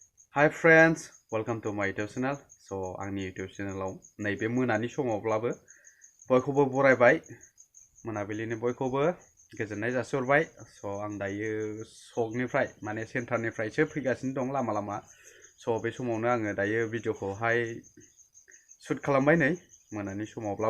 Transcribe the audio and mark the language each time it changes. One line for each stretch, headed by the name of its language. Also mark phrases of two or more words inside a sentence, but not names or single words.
English: Hi friends, welcome to my YouTube channel.
Bodo: So आंनि
English: YouTube channel
Bodo: आव नैबे मोनानि समावब्लाबो बयखौबो बरायबाय मोनाबिलिनि बयखौबो गोजोननाय जासिहरबाय. So आं दायो सकनिफ्राय माने सेन्टारनिफ्रायसो फैगासिनो दं लामा लामा. So बे समावनो आङो दायो भिडिअखौहाय शुट खालामबाय नै मोनानि समावब्लाबो.